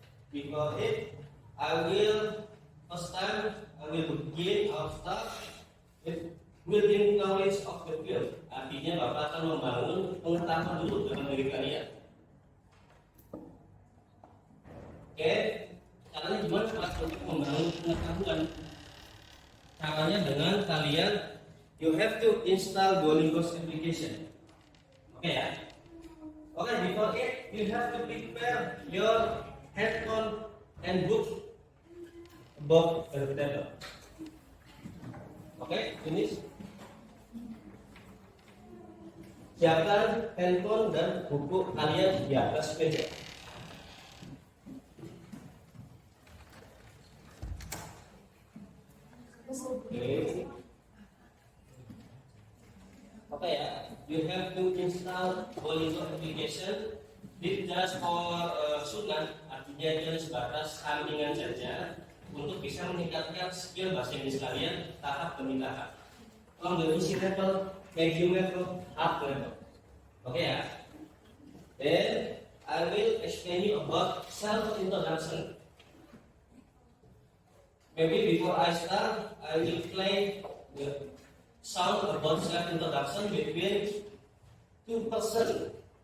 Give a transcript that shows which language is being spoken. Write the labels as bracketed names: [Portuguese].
[English] Before it, I will first time I will begin our start with building knowledge of the field. [Indonesian] Artinya Bapak akan membangun pengetahuan dulu dalam diri kalian. Oke, caranya gimana Pak untuk membangun pengetahuan? Caranya dengan kalian [English] you have to install Duolingo's application. Oke ya. Oke, before it you have to prepare your headphone and book above the table. Oke, finish. [Indonesian] Siapkan handphone dan buku kalian di atas meja. Oke. [English] Oke ya, you have to install Duolingo application. This just for sunat, [Indonesian] artinya dia sebatas sampingan saja untuk bisa meningkatkan skill bahasa Inggris kalian tahap demi tahap. [English] From the basic level, medium level, up level. Oke ya. Then I will explain you about self introduction. Maybe before I start, I will play the sound about self introduction between two persons.